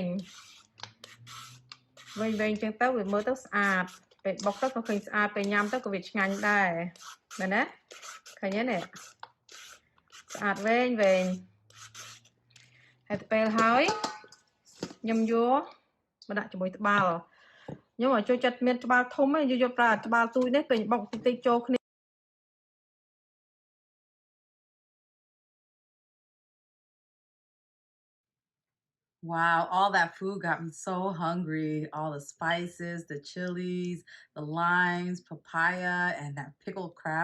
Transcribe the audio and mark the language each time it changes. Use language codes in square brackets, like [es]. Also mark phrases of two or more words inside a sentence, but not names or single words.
[km] ចឹងទៅវាមើលទៅស្អាតពេលបុកទៅក៏ឃើញស្អាតពេលញ៉ាំទៅក៏វាឆ្ងាញ់ដែរមែនទេឃើញទេនេះស្អាតវែង ហើយទៅពេលហើយខ្ញុំយកមកដាក់ជាមួយត្បាល់ខ្ញុំឲ្យចូលចិត្តមានត្បាល់ធំឯងយកប្រើត្បាល់ទូចនេះពេលបុកតិចចូលគ្នា [en] Wow, all that food got me so hungry. All the spices, the chilies, the limes, papaya, and that pickled crab.